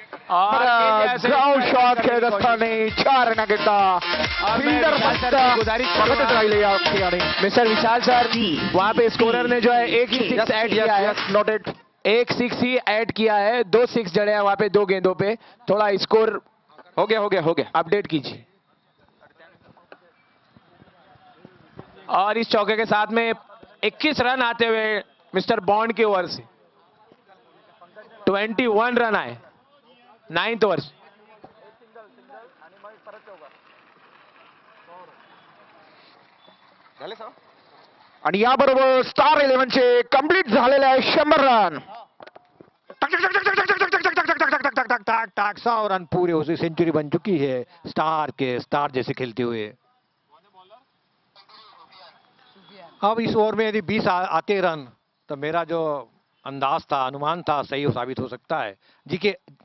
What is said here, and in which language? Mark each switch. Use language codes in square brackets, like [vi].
[mr] Ground shot खेळत असताना 4 रनाकरता fielder बघतच राहिले या ठिकाणी. [hi] मिस्टर विशाल सर, वहां पे स्कोरर ने जो है एक ही 6 ऐड किया है. [en] Noted. [hi] एक 6 ही ऐड किया है, 2 6 जड़े हैं वहां पे 2 गेंदों पे. थोड़ा स्कोर हो गया अपडेट कीजिए. और इस चौके के साथ में 21 रन आते हुए मिस्टर बॉन्ड के ओवर से 21 रन आए 9th ओवर. [mr] आणि याबरोबर स्टार 11 चे कंप्लीट झालेले आहे 100 रन. [hi] 100 रन पूरे, उसी सेंचुरी बन चुकी है स्टार जैसे खेलते हुए. अब इस ओवर में यदि 20 आते रन तो मेरा जो अंदाज था, अनुमान था, सही साबित हो सकता है जी के.